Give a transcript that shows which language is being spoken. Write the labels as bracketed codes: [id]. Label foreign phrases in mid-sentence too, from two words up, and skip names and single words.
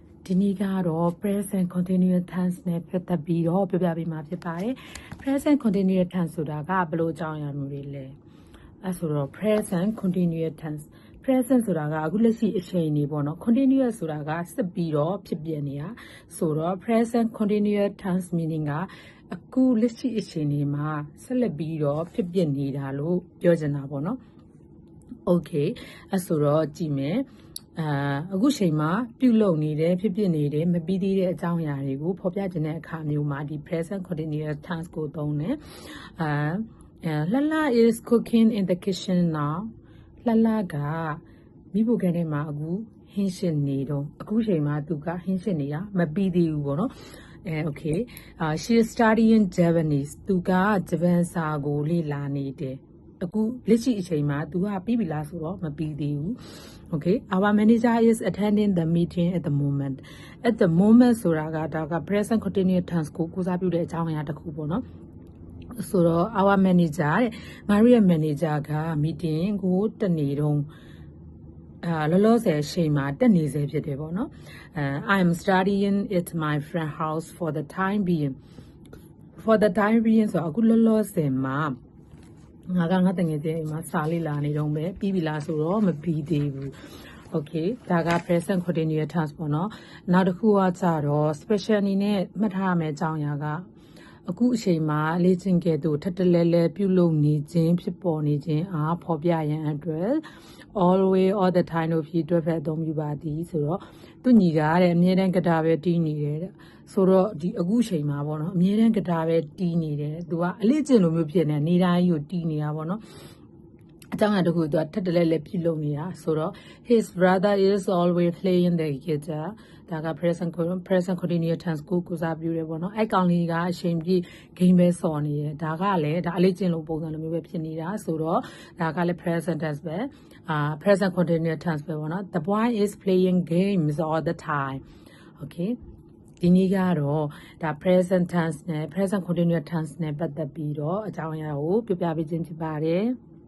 [my] ဒီနေ့ကတော့ [en] present continuous tense [my] နဲ့ပတ်သက်ပြီးတော့ပြောပြပေးမှာဖြစ်ပါတယ် [en] present continuous tense [my] ဆိုတာကဘယ်လိုအကြောင်းအရာမျိုးတွေလဲအဲဆိုတော့ [en] present continuous tense present [my] ဆိုတာကအခုလက်ရှိအချိန်နေပေါ့နော် continuous ဆိုတာက ဆက်ပြီးတော့ဖြစ်ပြနေတာဆိုတော့ [en] present continuous tense meaning [my] ကအခုလက်ရှိအချိန်နေမှာဆက်လက်ပြီးတော့ဖြစ်ပြနေတာလို့ပြောချင်တာပေါ့နော် okay အဲဆို တော့ကြည့်မယ်အခုချိန်မှာပြုလုပ်နေတယ်ဖြစ်ဖြစ်နေတယ်မပြီးသေးတဲ့အကြောင်းအရာတွေကိုဖော်ပြခြင်းတဲ့အခါမျိုး မှာဒီ [en] present continuous tense [my] ကိုသုံးတယ် [en] Lala is cooking in the kitchen now Lala [my] ကမိဖို့ခန်းထဲမှာအခုဟင်းရှင်းနေတော့အခုချိန်မှာသူကဟင်းရှင်းနေတာမပြီးသေးဘူးပေါ့နော် [en] okay she is studying Japanese [my] သူကဂျပန်စာကိုလေ့လာနေတယ်အခုလက်ရှိအချိန်မှာသူကပြီးပြီလားဆိုတော့မပြီးသေးဘူး [en] Okay, our manager is attending the meeting at the moment. At the moment [my] ဆိုတာကဒါက [en] present continuous tense [my] ကိုစားပြုတဲ့အကြောင်းအရာတစ်ခုပေါ့နော်ဆိုတော့ [en] our manager [my] တဲ့ငါတို့ရဲ့ manager က meeting ကိုတက်နေတော့လောလောဆယ်အချိန်မှာတက်နေစေဖြစ်တယ်ပေါ့နော် [en] I am studying at my friend house for the time being [my] ဆိုအခုလောလောဆယ်မှာငါတငယ်ချင်းအိမ် မှာစာလေးလာနေတော့ပဲပြီးပြီလားဆိုတော့မပြီးသေးဘူး okay ဒါက [en] present continuous tense [my] ပေါ့နော်နောက်တစ်ခုကကြတော့ special အနေနဲ့မှတ်ထားရမယ့်အကြောင်းအရာကအခုအချိန်မှာလေ့ကျင့်ခဲ့သူထပ်တလဲလဲပြုလုပ် နေခြင်းဖြစ်ပေါ်နေခြင်းအားဖော်ပြရန်အတွက် [en] always all the time [my] လို့ဖြစ်အတွက်ပဲအသုံးပြုပါသည်ဆိုတော့သူညီကတဲ့အမြဲတမ်းကတာပဲတီးနေတယ်တဲ့ ဆိုတော့ဒီအခုအချိန်မှာပေါ့နော်အမြဲတမ်းကတာပဲတီးနေတယ်သူကအလေးကျင့်လိုမျိုးဖြစ်နေတိုင်းကိုတီးနေတာပေါ့ နော်အကြောင်းအရာတစ်ခုသူကထပ်တလဲလဲပြုလုပ်နေတာဆိုတော့ [en] his brother is always playing the guitar [my] ဒါ က [en] present continuous tense [my] ကိုစားပြုတယ်ပေါ့နော်အဲ့ကောင်လေးကအချိန်ပြည့် game ပဲစော်နေတယ်ဒါကလည်းဒါအလေးကျင့်လို့ပုံစံလိုမျိုးပဲဖြစ်နေတာဆိုတော့ဒါကလည်း [en] present tense [my] ပဲ [en] present continuous tense [my] ပဲပေါ့နော် [en] the boy is playing games all the time okay [my] ဒီနေ့ကတော့ဒါ [en] present tense [my] နဲ့ [en] present continuous tense [my] နဲ့ပတ်သက်ပြီးတော့အကြောင်းအရာကိုပြောပြပေးခြင်းဖြစ်ပါတယ်